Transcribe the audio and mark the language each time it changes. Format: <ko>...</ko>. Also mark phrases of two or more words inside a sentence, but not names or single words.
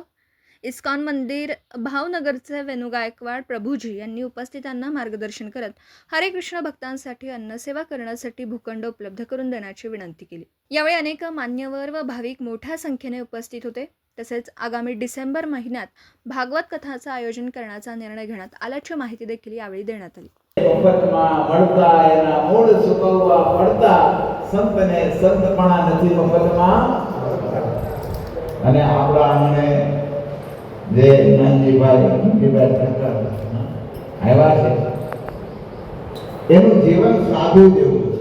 <mr>इस्कॉन मंदिर भावनगरचे वेणू गायकवाड प्रभूजी यांनी उपस्थितांना मार्गदर्शन करत हरे कृष्ण भक्तांसाठी अन्नसेवा करण्यासाठी भूखंड उपलब्ध करून देण्याची विनंती केली। यावेळी अनेक मान्यवर व भाविक मोठ्या संख्येने उपस्थित होते। तसेच आगामी डिसेंबर महिन्यात भागवत कथाचं आयोजन करण्याचा निर्णय घेण्यात आल्याची माहिती देखील यावेळी देण्यात आली।</mr> <gu>મફતમાં મળતા એના મૂળ સુકવવા પડતા સંતને સંતપણા નથી મફતમાં અને આપણા આંગણે જે નાનજીભાઈ ઠક્કર આવ્યા છે એનું જીવન સાધુ જેવું છે।</gu>